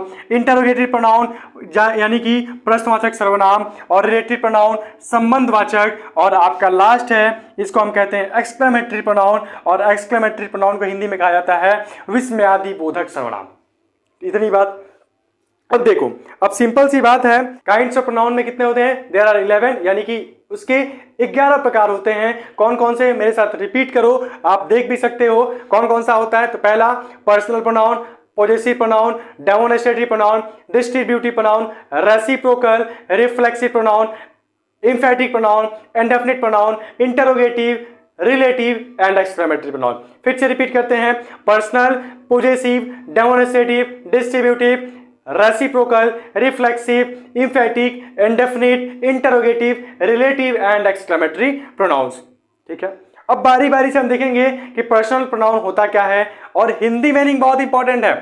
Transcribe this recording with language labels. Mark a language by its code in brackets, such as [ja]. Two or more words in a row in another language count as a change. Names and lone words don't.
[en] interrogative pronoun [hi] यानी कि प्रश्नवाचक सर्वनाम, और [en] relative pronoun [hi] संबंधवाचक, और आपका लास्ट है इसको हम कहते हैं [en] exclamatory pronoun, [hi] और [en] exclamatory pronoun [hi] को हिंदी में कहा जाता है विस्मयादि बोधक सर्वनाम। इतनी बात। अब देखो, अब सिंपल सी बात है, [en] kinds of pronoun [hi] में कितने होते हैं? [en] there are [hi] 11, यानी कि उसके 11 प्रकार होते हैं। कौन कौन से? मेरे साथ रिपीट करो, आप देख भी सकते हो कौन कौन सा होता है। तो पहला [en] personal pronoun, possessive pronoun, demonstrative pronoun, distributive pronoun, reciprocal, reflexive pronoun, emphatic pronoun, indefinite pronoun, interrogative, relative and exclamatory pronoun. [hi] फिर से रिपीट करते हैं, [en] personal, possessive, demonstrative, distributive, reciprocal, reflexive, emphatic, indefinite, interrogative, relative and exclamatory pronouns. [hi] ठीक है, अब बारी बारी से हम देखेंगे कि [en] personal pronoun [hi] होता क्या है और हिंदी मीनिंग बहुत इंपॉर्टेंट है।